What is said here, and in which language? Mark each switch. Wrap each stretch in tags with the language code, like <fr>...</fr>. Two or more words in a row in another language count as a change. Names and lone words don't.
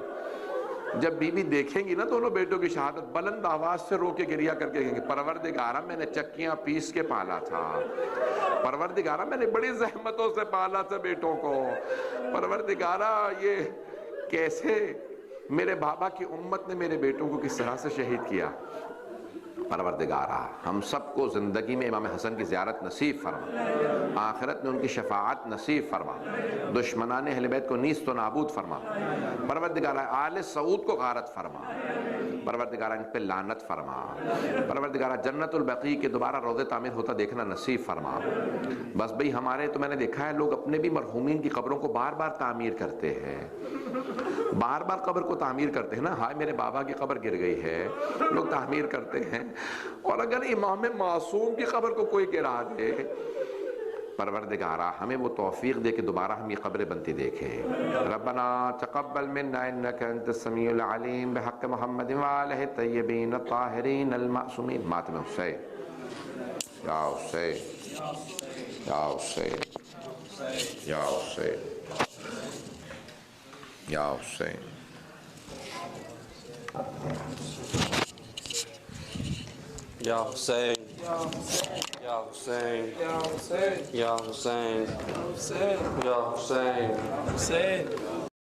<ur>جب بی بی دیکھیں گی نا دونوں بیٹوں کی شہادت، بلند آواز سے رو کے گریہ کر کے کہیں گے پروردگارہ میں نے چکیاں پیس کے پالا تھا، پروردگارہ میں نے بڑی زحمتوں سے پالا تھا بیٹوں کو، پروردگارہ یہ کیسے میرے بابا کی امت نے میرے بیٹوں کو کس طرح سے شہید کیا۔ پروردگارہ ہم سب کو زندگی میں امام حسن کی زیارت نصیب فرما، آخرت میں ان کی شفاعت نصیب فرما، دشمنان اہل بیت کو نیست و نابود فرما، پروردگارہ آل سعود کو غارت فرما، پروردگارہ ان پہ لعنت فرما، پروردگارہ جنت البقیع کے دوبارہ روضے تعمیر ہوتا دیکھنا نصیب فرما۔ بس بھئی ہمارے تو میں نے دیکھا ہے لوگ اپنے بھی مرحومین کی قبروں کو بار بار تعمیر کرتے ہیں، بار بار قبر کو تعمیر کرتے ہیں نا، ہائے میرے بابا کی قبر گر گئی ہے، لوگ تعمیر کرتے ہیں، اور اگر امام معصوم کی قبر کو کوئی گرا دے، پروردگارہ ہمیں وہ توفیق دے کہ دوبارہ ہم یہ قبریں بنتی دیکھیں۔</ur> <ar>ربنا تقبل منا انک انت السمیع العلیم بحق محمد وآلہ الطیبین الطاہرین المعصومین۔</ar> <ur>ماتم حسین، یا حسین، یا حسین، یا حسین، یا حسین۔ یا حسین، یا حسین، یا حسین، یا حسین، یا حسین،</ur>